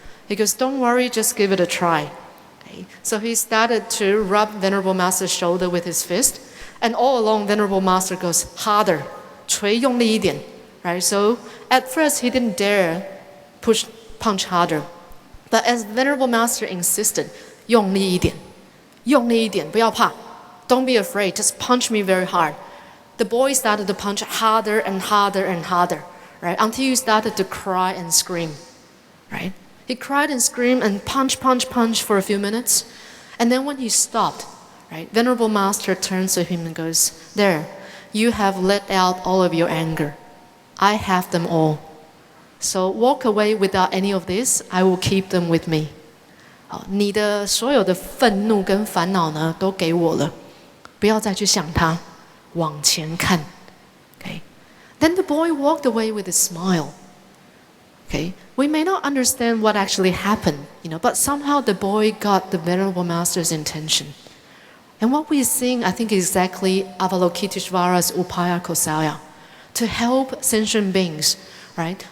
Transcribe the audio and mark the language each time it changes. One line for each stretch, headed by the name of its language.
English: He goes, don't worry, just give it a try. Okay. So he started to rub Venerable Master's shoulder with his fist. And all along, Venerable Master goes, harder,
Chinese: 捶用力一点.
English: Right? So at first, he didn't dare punch harder. But as Venerable Master insisted,
Chinese: 用力一点, 用力一点, 不要怕.
English: Don't be afraid, just punch me very hard. The boy started to punch harder and harder and harder, right? Until he started to cry and scream, right? He cried and screamed and punch for a few minutes. And then when he stopped, right, Venerable Master turns to him and goes, there, you have let out all of your anger. I have them all. So walk away without any of this. I will keep them with me.
Chinese: 你的所有的愤怒跟烦恼呢，都给我了，不要再去想它，往前看。
English: Okay. Then the boy walked away with a smile. Okay. We may not understand what actually happened, but somehow the boy got the Venerable Master's intention. And what we are seeing, I think, is exactly Avalokitesvara's Upaya Kosaya, to help sentient beings, right?